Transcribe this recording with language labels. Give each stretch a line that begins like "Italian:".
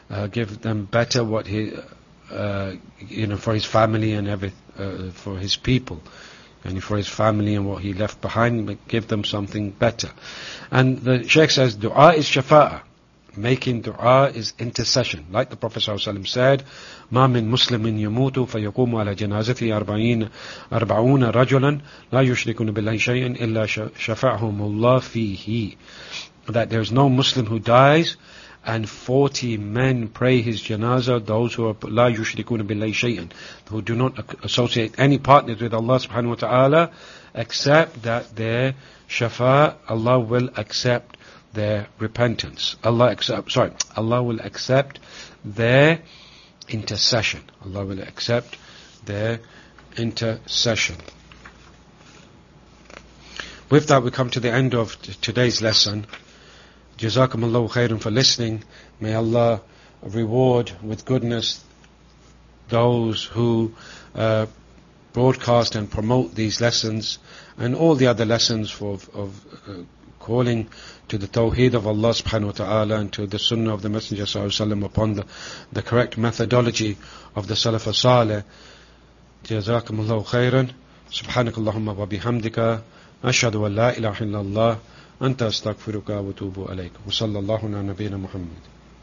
English: Give them better what he, you know, for his family and for his people. And for his family and what he left behind, give them something better. And the Shaykh says, dua is shafa'a. Making dua is intercession.
Arabic: Like the Prophet ﷺ said, مَا مِن مُسْلِمٍ يَمُوتُ فَيَقُومُ عَلَى جَنَازَتِهِ أَرْبَعُونَ رَجُلًا لَا يُشْرِكُونَ بِاللَّهِ شَيْئًا إِلَّا شَفَعْهُمُ اللَّهِ فِيهِ.
English: That there is no Muslim who dies, and 40 men pray his janazah, those who are
Arabic: la yushrikuna billahi shay'an,
English: who do not associate any partners with Allah subhanahu wa ta'ala, except that their shafa, Allah will accept their repentance. Allah will accept their intercession. Allah will accept their intercession. With that, we come to the end of today's lesson.
Arabic: Jazakum Allahu khairan
English: for listening. May Allah reward with goodness those who broadcast and promote these lessons and all the other lessons of calling to the Tawheed of Allah subhanahu wa ta'ala and to the Sunnah of the Messenger sallallahu alayhi wa sallam upon the correct methodology of the Salaf al-Saleh.
Arabic: Jazakum Allahu khairan. Subhanakallahumma wa bihamdika. Ashhadu an la ilaha illallah. أنت أستغفرك وأتوب إليك وصلى الله على نبينا محمد